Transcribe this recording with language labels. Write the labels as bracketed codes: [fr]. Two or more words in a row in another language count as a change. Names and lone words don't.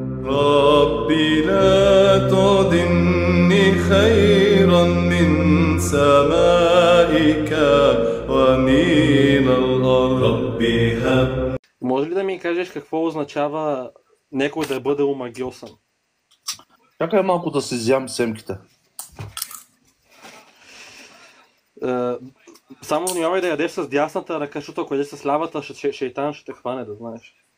[ar] ربي لا تضني خيرا من سمائك ومن الأرض ربي هب. [bg] Може ли да ми кажеш какво означава някой да бъде омагьосан? Чакай малко да си изям семките. Само внимавай да ядеш с дясната ръка, защото ако ядеш с лявата, шейтан ще те хване, да знаеш.